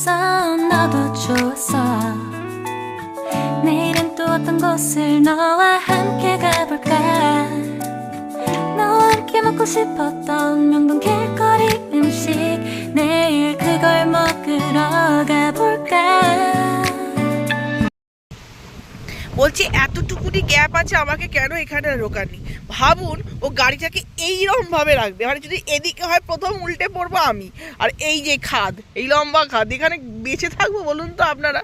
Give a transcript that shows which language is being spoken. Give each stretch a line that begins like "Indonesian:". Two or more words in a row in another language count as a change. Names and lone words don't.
Korean: 너도 좋았어. 내일은 또 어떤 곳을 너와 함께 가볼까. 너와 함께 먹고 싶었던 명동 길거리 음식, 내일 그걸 먹으러 가볼까.
Bangla: বলছি এতটুকুনি গ্যাপ আছে, আমাকে কেন এখানে রোকানি? ভাবুন ও গাড়িটাকে এইরকম ভাবে রাখবে, মানে যদি এদিকে হয় প্রথম উল্টে পড়বো আমি, আর এই যে খাদ, এই লম্বা খাদ, এখানে বেঁচে থাকবো বলুন তো আপনারা?